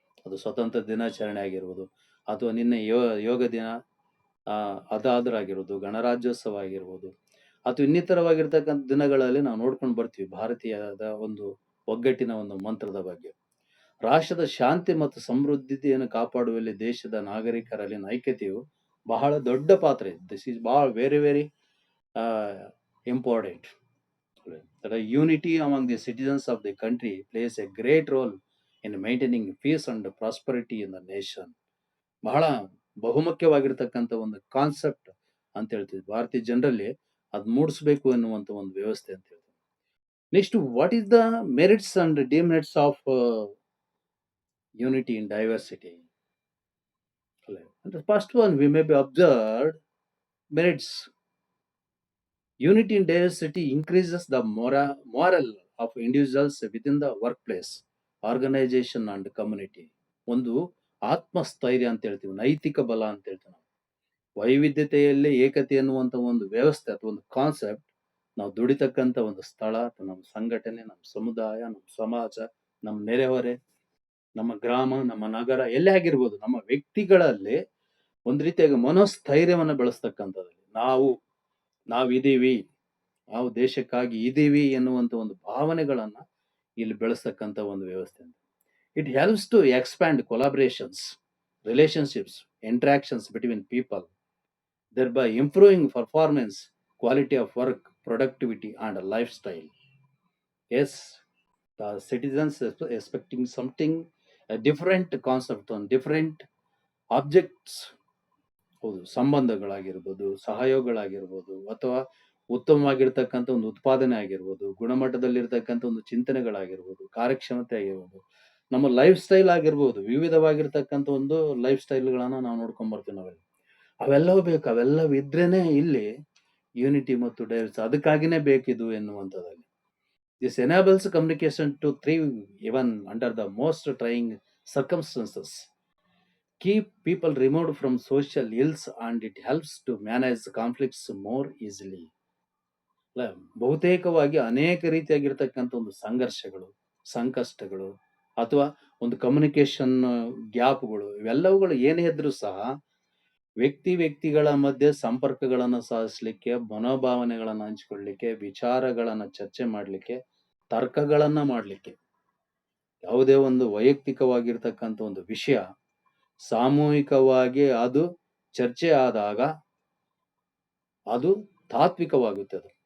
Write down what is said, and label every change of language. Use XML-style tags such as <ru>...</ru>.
<kn>ಅದು ಸ್ವತಂತ್ರ ದಿನಾಚರಣೆ ಆಗಿರ್ಬೋದು, ಅಥವಾ ನಿನ್ನೆ ಯೋಗ ದಿನ ಅದಾದ್ರಾಗಿರ್ಬೋದು, ಗಣರಾಜ್ಯೋತ್ಸವ ಆಗಿರ್ಬೋದು, ಅಥವಾ ಇನ್ನಿತರವಾಗಿರ್ತಕ್ಕಂಥ ದಿನಗಳಲ್ಲಿ ನಾವು ನೋಡ್ಕೊಂಡು ಬರ್ತೀವಿ ಭಾರತೀಯದ ಒಂದು ಒಗ್ಗಟ್ಟಿನ ಒಂದು ಮಂತ್ರದ ಬಗ್ಗೆ. ರಾಷ್ಟ್ರದ ಶಾಂತಿ ಮತ್ತು ಸಮೃದ್ಧಿಯನ್ನು ಕಾಪಾಡುವಲ್ಲಿ ದೇಶದ ನಾಗರಿಕರಲ್ಲಿನ ಐಕ್ಯತೆಯು ಬಹಳ ದೊಡ್ಡ ಪಾತ್ರ ಇದೆ.</kn> <en>This is ಬಹಳ very very important. The unity among the citizens of the country plays a great role in maintaining peace and prosperity in the nation.</en> <kn>ಬಹಳ ಬಹುಮುಖ್ಯವಾಗಿರ್ತಕ್ಕಂಥ ಒಂದು ಕಾನ್ಸೆಪ್ಟ್ ಅಂತ ಹೇಳ್ತೀವಿ ಭಾರತೀಯ ಜನರಲ್ಲಿ, ಅದ್ ಮೂಡಿಸ್ಬೇಕು ಎನ್ನುವಂತ ಒಂದು ವ್ಯವಸ್ಥೆ ಅಂತ ಹೇಳ್ತೀವಿ.</kn> <en>Next, what is the merits and demerits of unity in diversity? The first one we may be observed merits. Unity in diversity increases the moral of individuals within the workplace, organization and community.</en> <kn>ಒಂದು ಆತ್ಮಸ್ಥೈರ್ಯ ಅಂತ ಹೇಳ್ತೀವಿ, ನೈತಿಕ ಬಲ ಅಂತ ಹೇಳ್ತೀವಿ ನಾವು. ವೈವಿಧ್ಯತೆಯಲ್ಲಿ ಏಕತೆ ಎನ್ನುವಂತ ಒಂದು ವ್ಯವಸ್ಥೆ ಅಥವಾ ಒಂದು ಕಾನ್ಸೆಪ್ಟ್ ನಾವು ದುಡಿತಕ್ಕಂಥ ಒಂದು ಸ್ಥಳ, ನಮ್ಮ ಸಂಘಟನೆ, ನಮ್ಮ ಸಮುದಾಯ, ನಮ್ಮ ಸಮಾಜ, ನಮ್ಮ ನೆರೆಹೊರೆ, ನಮ್ಮ ಗ್ರಾಮ, ನಮ್ಮ ನಗರ, ಎಲ್ಲೇ ಆಗಿರ್ಬೋದು, ನಮ್ಮ ವ್ಯಕ್ತಿಗಳಲ್ಲಿ ಒಂದು ರೀತಿಯಾಗಿ ಮನೋಸ್ಥೈರ್ಯವನ್ನು ಬೆಳೆಸ್ತಕ್ಕಂಥದ್ದು. ನಾವಿದೀವಿ, ನಾವು ದೇಶಕ್ಕಾಗಿ ಇದೀವಿ ಎನ್ನುವಂತ ಒಂದು ಭಾವನೆಗಳನ್ನ ಇಲ್ಲಿ ಬೆಳೆಸ್ತಕ್ಕಂಥ ಒಂದು ವ್ಯವಸ್ಥೆ.</kn> <en>It helps to expand collaborations, relationships, interactions between people, thereby improving performance, quality of work, productivity and lifestyle. Yes, the citizens expecting something, a different concept on different objects.</en> <kn>ಹೌದು, ಸಂಬಂಧಗಳಾಗಿರ್ಬೋದು, ಸಹಯೋಗಗಳಾಗಿರ್ಬೋದು, ಅಥವಾ ಉತ್ತಮವಾಗಿರ್ತಕ್ಕಂಥ ಒಂದು ಉತ್ಪಾದನೆ ಆಗಿರ್ಬೋದು, ಗುಣಮಟ್ಟದಲ್ಲಿರ್ತಕ್ಕಂಥ ಒಂದು ಚಿಂತನೆಗಳಾಗಿರ್ಬೋದು, ಕಾರ್ಯಕ್ಷಮತೆ ಆಗಿರ್ಬೋದು, ನಮ್ಮ ಲೈಫ್ ಸ್ಟೈಲ್ ಆಗಿರ್ಬೋದು, ವಿವಿಧವಾಗಿರ್ತಕ್ಕಂಥ ಒಂದು ಲೈಫ್ ಸ್ಟೈಲ್ಗಳನ್ನ ನಾವು ನೋಡ್ಕೊಂಡ್ ಬರ್ತೀವಿ ನಾವೆಲ್ಲ. ಅವೆಲ್ಲವೂ ಬೇಕು, ಅವೆಲ್ಲವೂ ಇದ್ರೇನೆ ಇಲ್ಲಿ ಯೂನಿಟಿ ಮತ್ತು diversity, ಅದಕ್ಕಾಗಿನೇ ಬೇಕಿದು ಎನ್ನುವಂಥದ್ದಲ್ಲಿ.</kn> <en>This enables communication to thrive even under the most trying circumstances, keep people removed from social ills and it helps to manage conflicts more easily.</en> <kn>ಬಹುತೇಕವಾಗಿ ಅನೇಕ ರೀತಿಯಾಗಿರ್ತಕ್ಕಂಥ ಒಂದು ಸಂಘರ್ಷಗಳು, ಸಂಕಷ್ಟಗಳು, ಅಥವಾ ಒಂದು ಕಮ್ಯುನಿಕೇಶನ್ ಗ್ಯಾಪ್ಗಳು, ಇವೆಲ್ಲವುಗಳು ಏನೇ ಇದ್ರೂ ಸಹ ವ್ಯಕ್ತಿಗಳ ಮಧ್ಯೆ ಸಂಪರ್ಕಗಳನ್ನು ಸಾಧಿಸಲಿಕ್ಕೆ, ಮನೋಭಾವನೆಗಳನ್ನು ಹಂಚಿಕೊಳ್ಳಲಿಕ್ಕೆ, ವಿಚಾರಗಳನ್ನ ಚರ್ಚೆ ಮಾಡಲಿಕ್ಕೆ, ತರ್ಕಗಳನ್ನ ಮಾಡಲಿಕ್ಕೆ, ಯಾವುದೇ ಒಂದು ವೈಯಕ್ತಿಕವಾಗಿರ್ತಕ್ಕಂಥ ಒಂದು ವಿಷಯ ಸಾಮೂಹಿಕವಾಗಿ ಅದು ಚರ್ಚೆ ಆದಾಗ ಅದು ತಾತ್ವಿಕವಾಗುತ್ತದೆ.</kn>